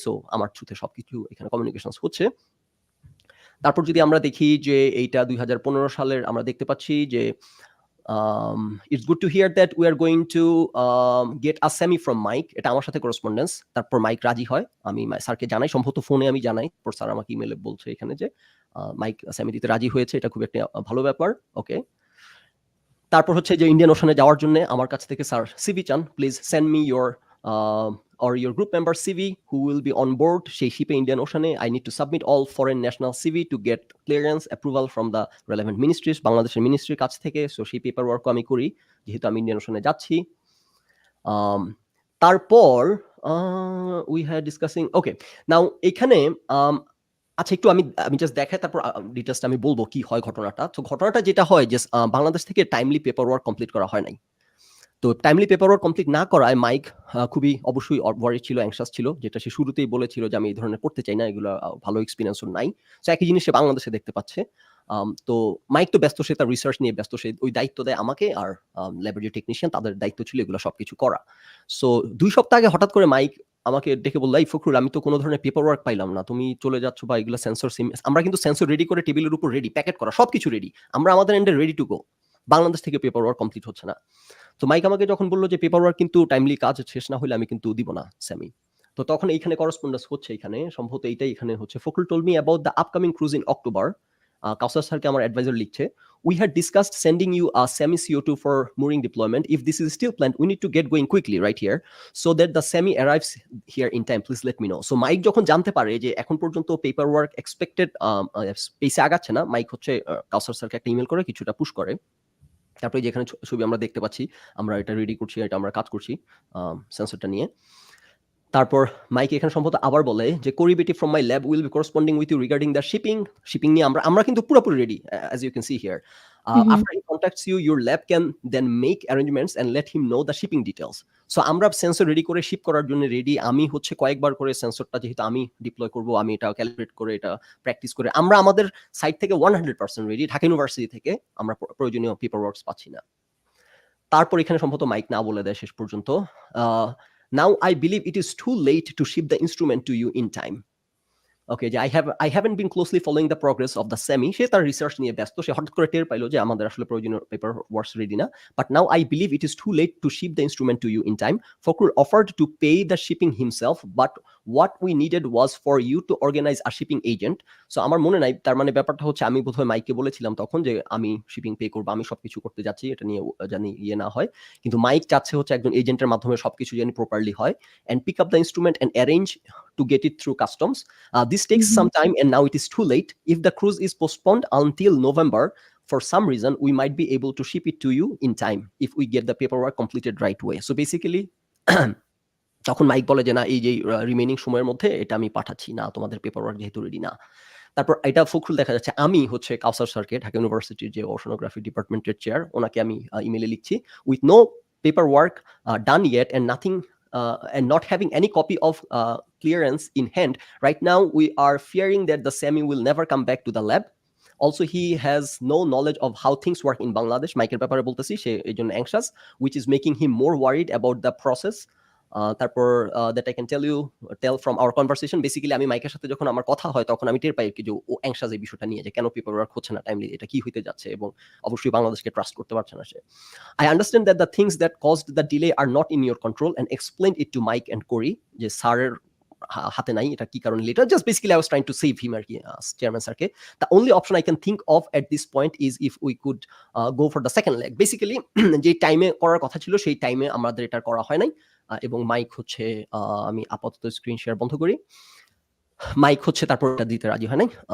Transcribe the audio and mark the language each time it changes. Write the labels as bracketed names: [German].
[Bangla] So আমার থ্রুতে সবকিছু এখানে কমিউনিকেশনস হচ্ছে। তারপর যদি আমরা দেখি যে এইটা 2015 সালের, আমরা দেখতে পাচ্ছি যে [English] it's good to hear that we are going to get a semi from Mike. [Bangla] এটা আমার সাথে করেসপন্ডেন্স। তারপর মাইক রাজি হয়, আমি স্যারকে জানাই, সম্ভবত ফোনে আমি জানাই, পর স্যার আমাকে ইমেলে বলছে এখানে যে মাইক সেমি দিতে রাজি হয়েছে, এটা খুব একটা ভালো ব্যাপার। ওকে, তারপর হচ্ছে যে ইন্ডিয়ান ওশানে যাওয়ার জন্য আমার কাছ থেকে স্যার সিভি চান, [English] please send me your or your group member CV who will be on board [Bangla] সেই শিপে Indian Oshane. [English] I need to submit all foreign national CV to get clearance approval from the relevant ministries, [Bangla] বাংলাদেশের মিনিস্ট্রির কাছ থেকে। So সেই paper ওয়ার্কও আমি করি, যেহেতু আমি ইন্ডিয়ান ওশানে যাচ্ছি। তারপর উই হ্যাড ডিসকাসিং, ওকে নাও এখানে আচ্ছা একটু আমি জাস্ট দেখাই, তারপর ডিটেলসটা আমি বলবো কি হয় ঘটনাটা। তো ঘটনাটা যেটা হয় যে বাংলাদেশ থেকে টাইমলি পেপার ওয়ার্ক কমপ্লিট করা হয় নাই। তো টাইমলি পেপার ওয়ার্ক কমপ্লিট না করায় মাইক খুবই অবশ্যই ওয়ারি ছিল, অ্যাংশাস ছিল, যেটা সে শুরুতেই বলেছিল যে আমি এই ধরনের করতে চাই না, এগুলো ভালো এক্সপিরিয়েন্সও নাই। সো একই জিনিস সে বাংলাদেশে দেখতে পাচ্ছে। তো মাইক তো ব্যস্ত, সে তার রিসার্চ নিয়ে ব্যস্ত, সে ওই দায়িত্ব দেয় আমাকে, আর ল্যাবরেটরি টেকনিশিয়ান তাদের দায়িত্ব ছিল এগুলো সবকিছু করা। সো 2 সপ্তাহ আগে হঠাৎ করে মাইক আমাকে ডেকে বলল, এই ফখরুল, আমি তো কোনো ধরনের পেপার ওয়ার্ক পাইলাম না, তুমি চলে যাচ্ছ বা এগুলো সেন্সর আমরা কিন্তু সেন্সর রেডি করে টেবিলের উপর রেডি, প্যাকেট করা সবকিছু রেডি, আমরা আমাদের এন্ডে রেডি টু গো, বাংলাদেশ থেকে পেপার ওয়ার্ক কমপ্লিট হচ্ছে না। তো মাইক আমাকে যখন বললো যে পেপার ওয়ার্ক কিন্তু টাইমলি কাজ শেষ না হলে আমি কিন্তু দিব না সেমি, তো তখন এইখানে করেসপন্ডেন্স হচ্ছে, এখানে সম্ভবত এইটাই এখানে হচ্ছে, [English] Fakhrul told me about the upcoming cruise in October. [Bangla] কাউসার স্যারকে আমার অ্যাডভাইজার লিখছে, [English] we had discussed sending you a semi CO2 for mooring deployment. If this is still planned, we need to get going quickly right here so that the semi arrives here in time. Please let me know. [Bangla] So mic যখন জানতে পারে যে এখন পর্যন্ত paper work expected পেসে আগাচ্ছে না, mic হচ্ছে কাউসার স্যারকে একটা ইমেল করে কিছুটা পুশ করে। তারপরে যেখানে ছবি আমরা দেখতে পাচ্ছি, আমরা এটা রেডি করছি, এটা আমরা কাজ করছি সেন্সরটা নিয়ে। তারপর মাইক এখানে সম্ভবত আবার বলে যে [English] কোরিবেটিভ from my lab will be corresponding with you regarding the shipping [Bangla] নিয়ে আমরা কিন্তু পুরোপুরি ready, [English] As you can see here. After he contacts you, your lab can then make arrangements and let him know the shipping details. [Bangla] So আমরা sensor ready করে sheep করার জন্য ready. আমি হচ্ছে কয়েকবার করে সেন্সরটা যেহেতু আমি ডিপ্লয় করব, আমি এটা ক্যালিব্রেট করে, এটা প্র্যাকটিস করে, আমরা আমাদের সাইড থেকে 100% রেডি। ঢাকা ইউনিভার্সিটি থেকে আমরা প্রয়োজনীয় পেপার ওয়ার্কস পাচ্ছি না। তারপর এখানে সম্ভবত মাইক না বলে দেয় শেষ পর্যন্ত, [English] now I believe it is too late to ship the instrument to you in time. Okay, যে I haven't been closely following the progress of the semi. [Bangla] সে তার রিসার্চ নিয়ে ব্যস্ত, সে হঠাৎ করে টের পাইলো যে আমাদের আসলে প্রয়োজনীয় পেপার ওয়ার্কস রেডি না। [English] But now I believe it is too late to ship the instrument to you in time. Fakhrul offered to pay the shipping himself, but what we needed was for you to organize a shipping agent. [Bangla] So আমার মনে নাই, তার মানে ব্যাপারটা হচ্ছে আমি বোধহয় মাইককে বলেছিলাম তখন যে আমি শিপিং পে করবো, আমি সবকিছু করতে যাচ্ছি, এটা নিয়ে জানি ইয়ে না হয়। কিন্তু মাইক চাচ্ছে হচ্ছে একজন এজেন্টের মাধ্যমে সবকিছু জানি প্রপারলি হয়, [English] and pick up the instrument and arrange to get it through customs. This takes some time and now it is too late. If the cruise is postponed until November, for some reason, we might be able to ship it to you in time if we get the paperwork completed right way. [Bangla] So basically, তখন mic বলে যে না, এই যে remaining সময়ের মধ্যে এটা আমি পাঠাচ্ছি না, তোমাদের পেপারওয়ার্ক যেহেতু রেডি না। তারপর এটা ফখরুল দেখা যাচ্ছে, আমি হচ্ছে কাউসার স্যারকে, ঢাকা ইউনিভার্সিটির যে ওশানোগ্রাফি ডিপার্টমেন্টের চেয়ার, ওনাকে আমি ইমেলে লিখছি, [English] With no paperwork done yet and nothing and not having any copy of clearance in hand right now, we are fearing that the semi will never come back to the lab. Also, he has no knowledge of how things work in Bangladesh. Michael [Bangla] ব্যাপারে বলতেছি, সে এই জন্য [English] anxious, which is making him more worried about the process. [Bangla] তারপর [English] that I can tell from our conversation, [Bangla] basically আমি মাইকের সাথে যখন আমার কথা হয় তখন আমি টের পাই কি যে ও অ্যাংশাস এই বিষয়টা নিয়ে, যে কেন পেপার ওয়ার্ক হচ্ছে না টাইমলি, এটা কি হইতে যাচ্ছে, এবং অবশ্যই বাংলাদেশকে ট্রাস্ট করতে পারছে না সে। [English] I understand that the things that caused the delay are not in your control and explained it to Mike and Corey, [Bangla] যে স্যারের হাতে নাই, এটা কি কারণে letter, [English] just basically I was trying to save him [Bangla] আর কি, চেয়ারম্যান স্যারকে। [English] The only option I can think of at this point is if we could go for the second leg. [Bangla] Basically যে টাইমে করার কথা ছিল সেই টাইমে আমাদের এটা করা হয় নাই। এবং মাইক হচ্ছে, আমি আপাতত স্ক্রিন শেয়ার বন্ধ করি। মাইক হচ্ছে তারপর এটা দিতে রাজি হয় নাই।